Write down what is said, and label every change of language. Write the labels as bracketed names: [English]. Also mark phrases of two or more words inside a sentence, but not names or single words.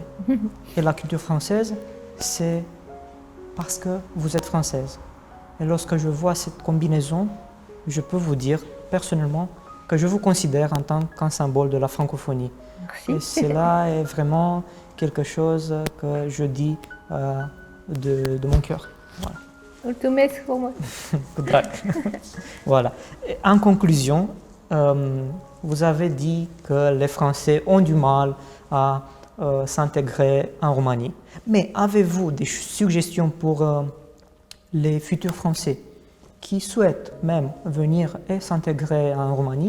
[French] Et la culture française, c'est parce que vous êtes française. Et lorsque je vois cette combinaison, je peux vous dire personnellement que je vous considère en tant qu'un symbole de la francophonie. Merci. Et cela est vraiment quelque chose que je dis de mon cœur. Voilà. [Romanian] Mulțumesc frumos! Cu drag. [French] Voilà. Et en conclusion, vous avez dit que les Français ont du mal à s'intégrer en Roumanie. Mais avez-vous des suggestions pour les futurs Français qui souhaitent même venir et s'intégrer en Roumanie?